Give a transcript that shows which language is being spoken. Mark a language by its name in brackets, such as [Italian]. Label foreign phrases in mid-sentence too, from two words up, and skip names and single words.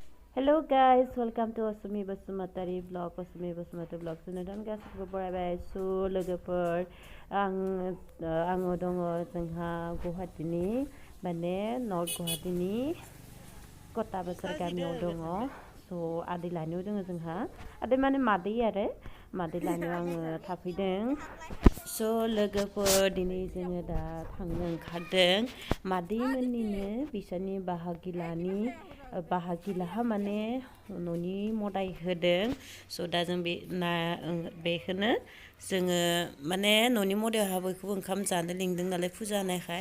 [English] Hello guys, welcome to Asumi Basumatari vlog. Asumi Basumati vlog. [Bodo] Sunodon गासिबो बरायबाय सु लोगोफोर आङो दङ जोंहा गुवाहाटीनि माने नर्थ गुवाहाटीनि कटा बाजार गामियाव दङ स आदै लानियाव दङ जोंहा आदै माने मादै आरो मादै लानियाव आङो थाफैदों स लोगोफोर दिनै जोङो दा थांनो ओंखारदों मादै मोननिनो बिसोरनि बाहागिलाहा माने न'नि मदाय होदों स दा जों बेखौनो जोङो माने न'नि मदायावहा बयखौबो ओंखाम जानो लिंदों नालाय फुजा होनायखाय